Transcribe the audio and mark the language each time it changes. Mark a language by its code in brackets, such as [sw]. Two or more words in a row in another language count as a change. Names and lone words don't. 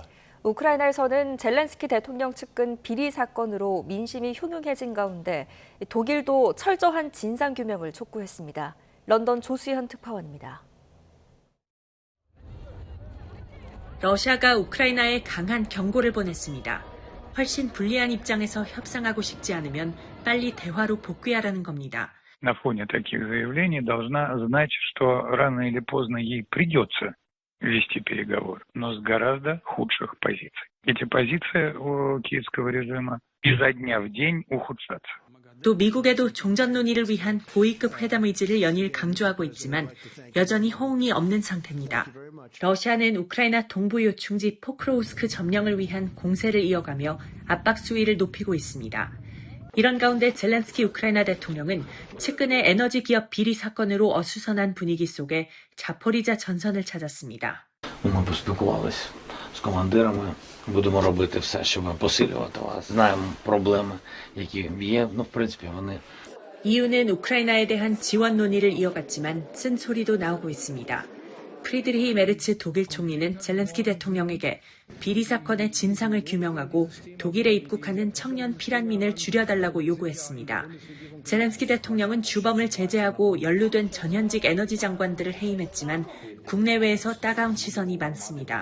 [ko] 우크라이나에서는 젤렌스키 대통령 측근 비리 사건으로 민심이 흉흉해진 가운데 독일도 철저한 진상규명을 촉구했습니다. 런던 조수현 특파원입니다. 러시아가 우크라이나에 강한 경고를 보냈습니다. 훨씬 불리한 입장에서 협상하고 싶지 않으면 빨리 대화로 복귀하라는 겁니다. [ru] На фоне таких заявлений должна знать, что рано или поздно ей придется вести переговоры, но с гораздо худших позиций. Эти позиции у киевского режима изо дня в день ухудшатся. [ko] 또 미국에도 종전 논의를 위한 고위급 회담 의지를 연일 강조하고 있지만 여전히 호응이 없는 상태입니다. 러시아는 우크라이나 동부 요충지 포크로우스크 점령을 위한 공세를 이어가며 압박 수위를 높이고 있습니다. 이런 가운데 젤렌스키 우크라이나 대통령은 측근의 에너지 기업 비리 사건으로 어수선한 분위기 속에 자포리자 전선을 찾았습니다. [uk] Ми поспілкувалися з командирами. Будемо робити все, щоб посилювати вас. Знаємо проблеми, які є. В принципі, вони. [ko] 이유는 우크라이나에 대한 지원 논의를 이어갔지만 쓴소리도 나오고 있습니다. 프리드리히 메르츠 독일 총리는 젤렌스키 대통령에게 비리 사건의 진상을 규명하고 독일에 입국하는 청년 피난민을 줄여달라고 요구했습니다. 젤렌스키 대통령은 주범을 제재하고 연루된 전현직 에너지 장관들을 해임했지만 국내외에서 따가운 시선이 많습니다.